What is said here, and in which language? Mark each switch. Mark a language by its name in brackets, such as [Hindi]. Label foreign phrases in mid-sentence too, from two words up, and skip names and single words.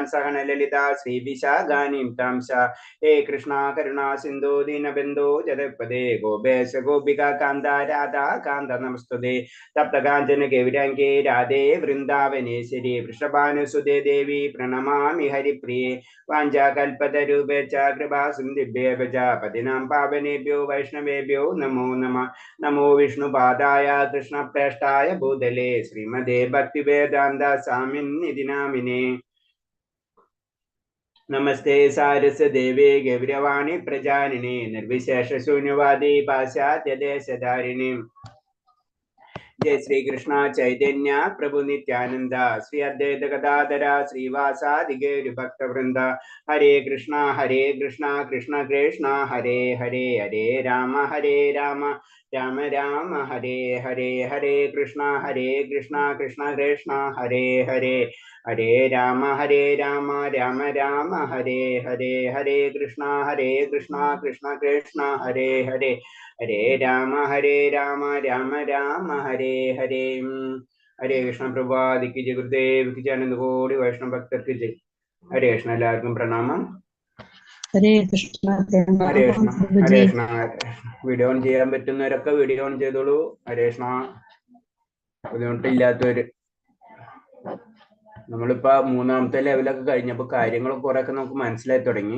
[Sanskrit] സഹനലളിതാ ശ്രീവിശാഖാനീം താംസ ഹേ കൃഷ്ണ കരുണാ സിന്ധോ ദീനബന്ധോ ജഗത്പദേ ഗോപേശ ഗോപികാ കാന്ത രാധാ കാന്ത നമസ്തുതേ തപ്തകാഞ്ചന ഗൗരാംഗേ രാധേ വൃന്ദാവനേശ്വരി വൃഷഭാനുസുതേ ദേവി പ്രണമാമി ഹരിപ്രിയേ വാഞ്ചാകൽപതരൂപേ ച കൃപാ സിന്ധിഭ്യേവ ച പതിനാം പാവനേഭ്യോ വൈഷ്ണവേഭ്യോ നമോ നമഃ. നമോ വിഷ്ണുപാദായ കൃഷ്ണപ്രേഷ്ഠായ ഭൂതലേ ശ്രീമദേ ഭക്തിവേദാന്ത സ്വാമിന്നിധി നാമിനേ. നമസ്തേ സാരസ്വതദേവേ ഗൗരവാണി പ്രജാനിനെ നിർവിശേഷ ശൂന്യവാദി പാശ്ചാത്യദേശധാരിണി. [Hindi] जय श्री कृष्ण चैतन्य प्रभु नित्यानंद श्री अद्वैत गदाधर श्रीवासादि गौर भक्त वृंद. हरे कृष्णा कृष्ण कृष्ण हरे हरे हरे राम राम राम हरे हरे हरे कृष्णा कृष्ण कृष्ण हरे हरे हरे राम राम राम हरे हरे हरे कृष्णा कृष्ण कृष्ण हरे हरे हरे राम राम राम हरे हरे. हरे कृष्ण प्रभात की जय. गुरुदेव की जय. आनंद कोटि वैष्णव भक्तर की जय. हरे कृष्ण. [Malayalam] എല്ലാവർക്കും പ്രണാമം. ഹരേ കൃഷ്ണ. ഹരേ കൃഷ്ണ. ഹരേ കൃഷ്ണ. വീഡിയോ ഓൺ ചെയ്യാൻ പറ്റുന്നവരൊക്കെ വീഡിയോ ഓൺ ചെയ്തോളൂ. ഹരേ കൃഷ്ണ. ബുദ്ധിമുട്ടില്ലാത്തവര്. നമ്മളിപ്പോ മൂന്നാമത്തെ ലെവലൊക്കെ കഴിഞ്ഞപ്പോ കാര്യങ്ങളൊക്കെ കുറെ ഒക്കെ നമുക്ക് മനസ്സിലായി തുടങ്ങി.